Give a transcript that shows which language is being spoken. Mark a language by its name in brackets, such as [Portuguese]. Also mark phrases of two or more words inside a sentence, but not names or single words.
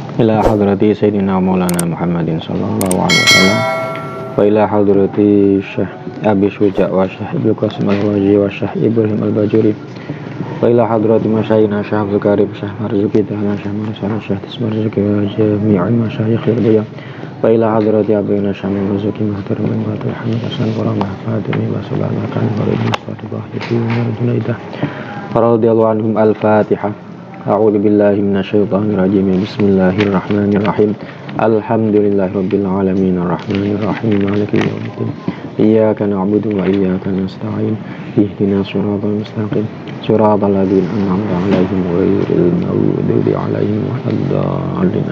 [Arabic] إلى حضرة سيدنا مولانا محمد صلى الله عليه وسلم وإلى حضرة الشيخ أبي شجاع والشيخ ابن قاسم الواجي والشيخ إبراهيم الباجوري وإلى حضرة مشايخنا الشيخ عبد الكريم الشيخ مرزوقي تعالى الشيخ مرسانا الشيخ تسمرزوقي وجميع المشايخ البايا وإلى حضرة عابدنا الشيخ مرزوقي محترم وحامد حسن ورحمة فاطمي وسلامكن ورضوان فاتبة وجنيدة رضي الله عنهم. Al-Fatihah. أعوذ بالله من الشيطان الرجيم. بسم الله الرحمن الرحيم. الحمد لله رب العالمين الرحمن الرحيم مالك يوم الدين. إياك نعبد وإياك نستعين. اهدنا الصراط المستقيم. صراط الذين أنعمت عليهم غير المغضوب عليهم ولا الضالين.